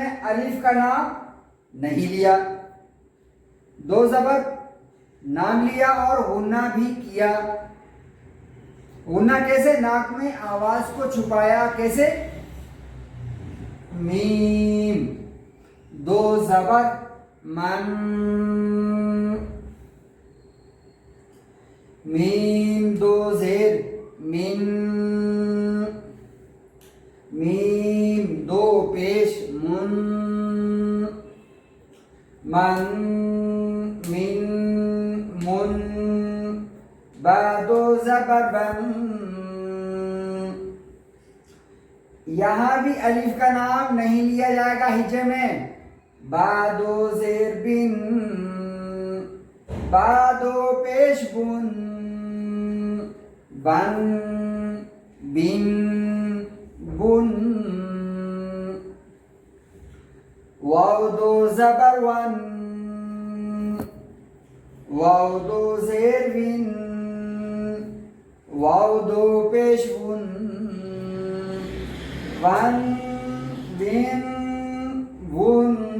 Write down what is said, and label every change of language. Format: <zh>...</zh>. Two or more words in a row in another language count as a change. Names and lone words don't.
<ur>الف کا نام نہیں لیا، دو زبر نام لیا اور غنہ بھی کیا۔ غنہ کیسے؟ ناک میں آواز کو چھپایا۔ کیسے؟ میم دو زبر من، میم دو زیر من، میم دو پیش من، من من من، با دو زبر بن۔ یہاں بھی الف کا نام نہیں لیا جائے گا ہجے میں۔ با دو زیر بن، با دو پیش بن، بن بن بن۔ واو دو زبر ون، واو دو زیر ون، واو دو پیش ون، ون بن ون۔</ur>